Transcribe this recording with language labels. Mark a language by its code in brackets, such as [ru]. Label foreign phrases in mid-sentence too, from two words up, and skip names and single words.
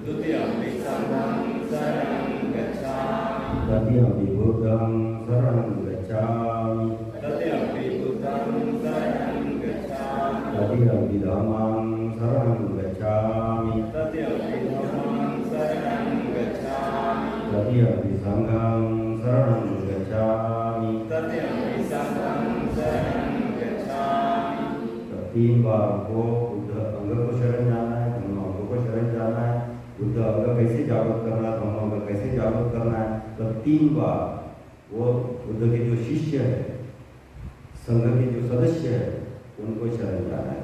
[pi] तृतीयं बुद्धं शरणं गच्छामि, तृतीयं धम्मं शरणं गच्छामि, तृतीयं संघं शरणं गच्छामि। [hi] तीन बार हमको बुद्ध अंग को शरण जाना है, धम्म अंग को शरण जाना है, बुद्ध अंग कैसे जागृत करना है, धम्म अंग कैसे जागृत करना है। तो तीन बार वो बुद्ध के जो शिष्य है, संघ के जो सदस्य है, उनको शरण जाना है।